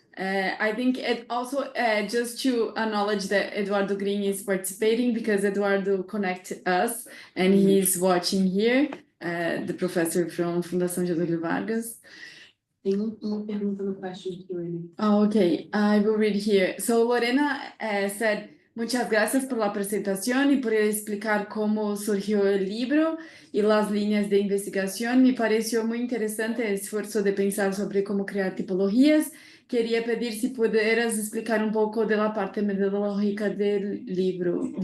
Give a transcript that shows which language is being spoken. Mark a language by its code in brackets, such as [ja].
[en] I think it also just to acknowledge that Eduardo Green is participating because Eduardo connect us and he's watching here, the professor from Fundação Getúlio Vargas. [pt] Tem uma pergunta no [en] question Q&A. Oh, okay, I will read here. So Lorena said, [es] muchas gracias por la presentación y por explicar cómo surgió el libro y las líneas de investigación. Me pareció muy interesante el esfuerzo de pensar sobre cómo crear tipologías. Quería pedir si pudieras explicar un poco de la parte metodológica del libro.